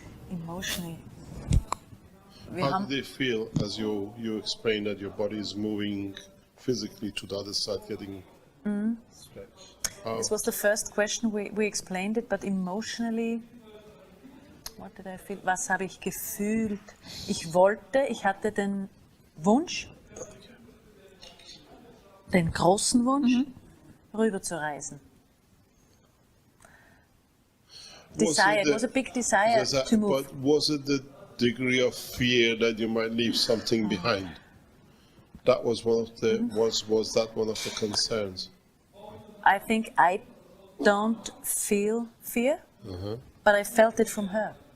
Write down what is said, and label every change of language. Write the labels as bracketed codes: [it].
[en] Emotionally. How did they feel as you explained that your body is moving physically to the other side, getting stretched? This was the first question, we explained it, but emotionally, what did I feel? [de] Was habe ich gefühlt? Ich hatte den Wunsch, den großen Wunsch, rüber zu reisen. [en] Desire, it was a big desire to move. But was it the degree of fear that you might leave something behind? That was one of the was that one of the concerns? I think I don't feel fear, but I felt it from her.